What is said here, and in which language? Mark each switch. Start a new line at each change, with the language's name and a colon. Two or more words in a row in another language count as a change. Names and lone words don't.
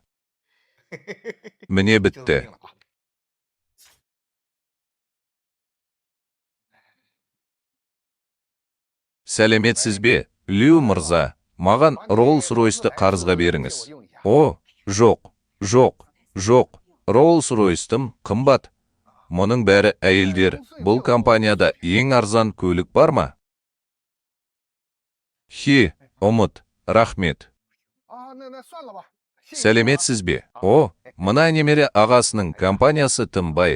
Kazakh: Міне бітті. Сәлеметсіз бе, Лю мырза? Маған Rolls-Royce'ты қарызға беріңіз. О, жоқ. Rolls-Royce'тым қымбат. Мұның бәрі әйелдер. Бұл компанияда ең арзан көлік бар ма? Ұмыт, рахмет. Сәлеметсіз бе? О, мына немере ағасының компаниясы тым бай.